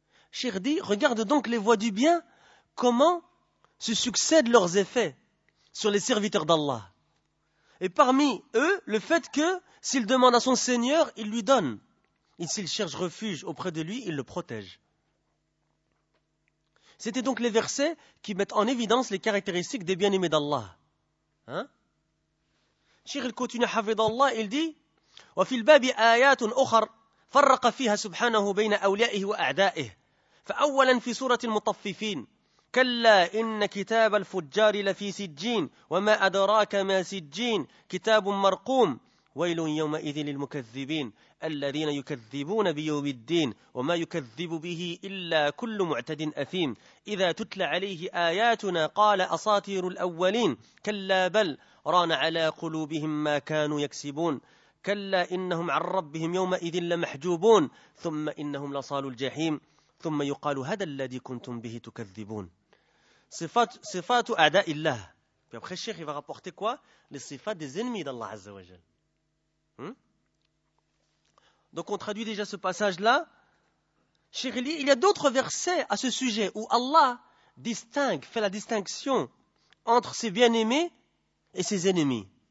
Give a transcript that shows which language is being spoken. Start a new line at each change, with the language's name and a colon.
French: Cheikh dit, regarde donc les voies du bien, comment se succèdent leurs effets sur les serviteurs d'Allah. Et parmi eux, le fait que s'il demande à son Seigneur, il lui donne. Et s'il cherche refuge auprès de lui, il le protège. C'était donc les versets qui mettent en évidence les caractéristiques des bien-aimés d'Allah. Cheikh al-Kutuna Hafid Allah, il dit
Arabic: « وَفِي الْبَابِ آيَاتٌ أُخَرٌ فَرَّقَ فِيهَا سُبْحَانَهُ بَيْنَ أَوْلِيَائِهِ وَأَعْدَائِهِ فَأَوَّلًا فِي سُورَةِ الْمُطَفِّفِينَ كلا إن كتاب الفجار لفي سجين وما أدراك ما سجين كتاب مرقوم ويل يومئذ للمكذبين الذين يكذبون بيوم الدين وما يكذب به إلا كل معتد أثيم إذا تتلى عليه آياتنا قال أساطير الأولين كلا بل ران على قلوبهم ما كانوا يكسبون كلا إنهم عن ربهم يومئذ لمحجوبون ثم إنهم لصالوا الجحيم ثم يقال هذا الذي كنتم به تكذبون. صفات أعداء الله.
French: Puis après, Cheikh, il va rapporter quoi ? Les صفات des ennemis d'Allah Azza wa Jal. Donc on traduit déjà ce passage-là. Cheikh, il y a d'autres versets à ce sujet où Allah distingue, fait la distinction entre ses bien-aimés et ses ennemis.